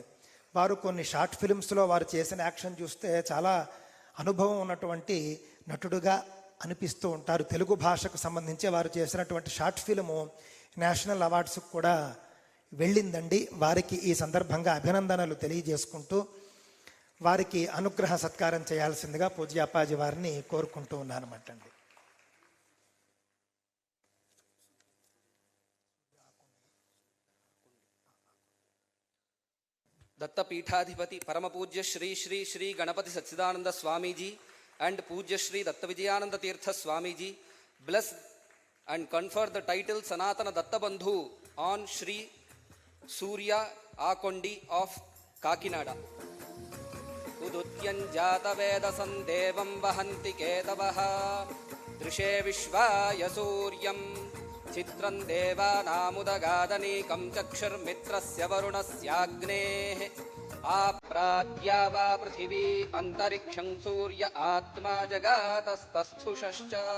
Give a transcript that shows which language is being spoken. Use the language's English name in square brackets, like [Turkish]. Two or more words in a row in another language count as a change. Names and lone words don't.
[Telugu] వారు కొన్ని షార్ట్ ఫిలిమ్స్లో వారు చేసిన యాక్షన్ చూస్తే చాలా అనుభవం ఉన్నటువంటి నటుడుగా అనిపిస్తూ ఉంటారు. తెలుగు భాషకు సంబంధించి వారు చేసినటువంటి షార్ట్ ఫిలిము నేషనల్ అవార్డ్స్కి కూడా వెళ్ళిందండి. వారికి ఈ సందర్భంగా అభినందనలు తెలియజేసుకుంటూ వారికి అనుగ్రహ సత్కారం చేయాల్సిందిగా పూజ్య అప్పాజీ వారిని కోరుకుంటూ ఉన్నానన్నమాట అండి. [English] Datta Peethadhipati Parama Pujya Shri Shri Shri Ganapati Sachidananda Swamiji and Pujya Shri Datta Vijayananda Tirtha Swamiji bless and confer the title Sanatana Datta Bandhu on Shri Surya Akondi of Kakinada. [Sanskrit] उदुत्यन् जात वेद सन्देवम् वहन्ति केतवह दृशे विश्वाय सूर्यम् चित्रं देवानामुदगादनीकं चक्षुर्मित्रस्य वरुणस्याग्नेः आप्राज्या वा पृथिवी अन्तरिक्षं सूर्य आत्मा जगातस्तस्थुषश्च.